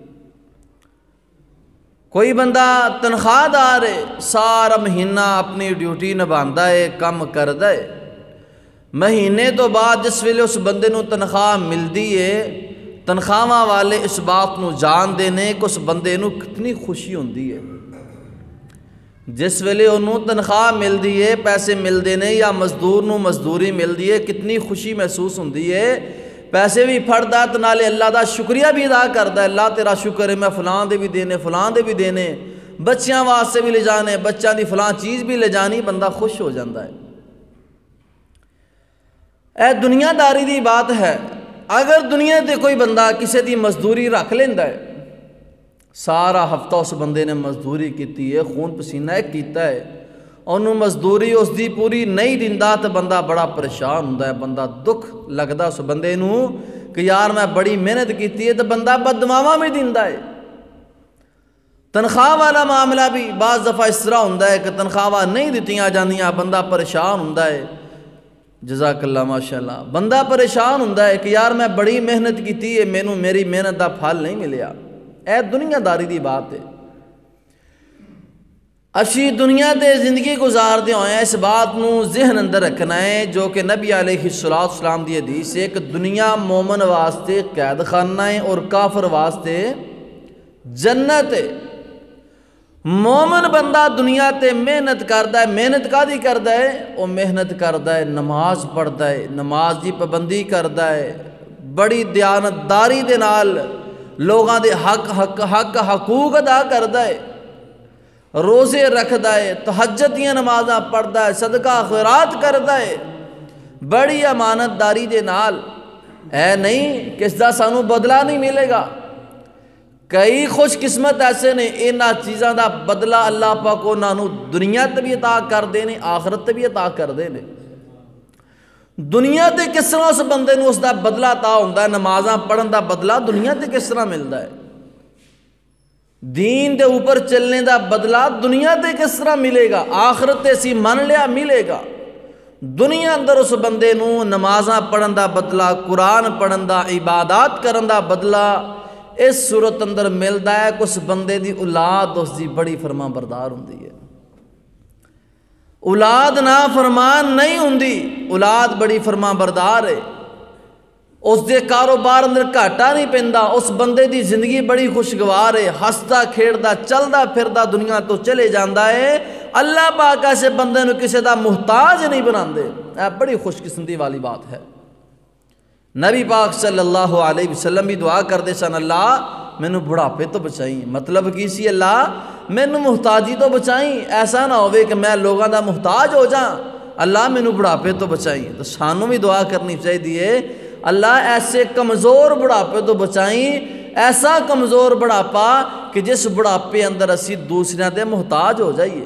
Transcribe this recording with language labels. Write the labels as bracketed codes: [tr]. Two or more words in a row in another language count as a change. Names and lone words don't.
[pa] کوئی بندہ تنخواہ دار ہے، سارا مہینہ اپنی ڈیوٹی نبھاندا ہے، کام کردا ہے، مہینے تو بعد جس ویلے اس بندے نو تنخواہ ملدی ہے، تنخواہ والے اس بات نو جان دینے کہ اس بندے نو کتنی خوشی ہوندی ہے۔ جس ویلے انہوں تنخواہ مل دی ہے، پیسے مل دینے یا مزدور نو مزدوری مل دی ہے، کتنی خوشی محسوس ہوندی ہے۔ پیسے بھی پھڑدا تے نالے اللہ دا شکریہ بھی ادا کردا ہے، اللہ تیرا شکر ہے میں فلاں دے بھی دینے، فلاں دے بھی دینے، بچیاں واسطے بھی لے جانے، بچیاں دی فلاں چیز بھی لے جانی، بندہ خوش ہو جاندہ ہے۔ اے دنیا داری دی بات ہے، اگر دنیا تے کوئی بندہ کسی دی مزدوری رکھ لیندا ہے، سارا ہفتہ اس بندے نے مزدوری کیتی ہے، خون پسینہ کیتا ہے، انہوں مزدوری اس دی پوری نہیں دیندا تو بندہ بڑا پریشان ہوندا ہے، بندہ دکھ لگدا اس بندے نو کہ یار میں بڑی محنت کیتی ہے، تو بندہ بددعاواں بھی دیندا ہے۔ تنخواہ والا معاملہ بھی بعض دفعہ اس طرح ہوندا ہے کہ تنخواہ نہیں دتیاں جاندیاں، بندہ پریشان ہوندا ہے۔ [ar] جزاک اللہ ماشاءاللہ، [pa] بندہ پریشان ہوندا ہے کہ یار میں بڑی محنت کیتی ہے، مینوں میری محنت دا پھل نہیں ملیا۔ اے دنیا داری دی بات ہے، اسی دنیا تے زندگی گزاردے ہوئے اس بات نو ذہن اندر رکھنا ہے جو کہ نبی [ar] علیہ السلام [pa] دی حدیث ہے کہ دنیا مومن واسطے قید خانہ ہے اور کافر واسطے جنت ہے۔ مومن بندہ دنیا تے محنت کردا ہے، محنت کادی کردا ہے؟ وہ محنت کردا ہے، نماز پڑھدا ہے، نماز دی پابندی کردا ہے، بڑی دیانتداری دے نال لوگاں دے حقوق ادا کردا ہے، روزے رکھدا ہے، تہجد دیاں نمازاں پڑھدا ہے، صدقہ خیرات کردا ہے، بڑی امانت داری دے نال۔ اے نہیں کہ اس دا سانو بدلہ نہیں ملے گا۔ کئی خوش قسمت ایسے نے انہاں چیزاں دا بدلہ اللہ پاک انہاں نو دنیا تے بھی عطا کر دینے، آخرت تے بھی عطا کر دینے۔ دنیا تے کس طرح اس بندے نو اس دا بدلہ عطا ہوندا ہے، نمازاں پڑھن دا بدلہ دنیا تے کس طرح ملدا ہے، دین دے اوپر چلنے دا بدلہ دنیا تے کس طرح ملے گا، آخرت تے سی من لیا ملے گا۔ دنیا اندر اس بندے نو نمازاں پڑھن دا بدلہ، قرآن پڑھن دا، عبادات کرن دا بدلہ اس صورت اندر ملدا ہے کہ اس بندے دی اولاد اس دی بڑی فرما بردار ہوندی ہے۔ اولاد نا فرمان نہیں ہوندی، اولاد بڑی فرما بردار ہے۔ اس دے کاروبار اندر گھاٹا نہیں پیندا، اس بندے دی زندگی بڑی خوشگوار ہے، ہستا کھیڑدا چلدا پھردا دنیا تو چلے جاندا ہے۔ اللہ پاک ایسے بندے نو کسے دا محتاج نہیں بناندے، اے بڑی خوش قسمتی والی بات ہے۔ نبی پاک [ar] صلی اللہ علیہ وسلم [pa] بھی دعا کردے سن، اللہ مینوں بڑھاپے تو بچائیں۔ مطلب کی سی، اللہ مینوں محتاجی تو بچائیں، ایسا نہ ہوئے کہ میں لوگاں دا محتاج ہو جاں، اللہ مینوں بڑھاپے تو بچائیں۔ تو سانوں بھی دعا کرنی چاہیے، اللہ ایسے کمزور بڑھاپے تو بچائیں، ایسا کمزور بڑھاپا کہ جس بڑھاپے اندر اسی دوسرے دے محتاج ہو جائیے۔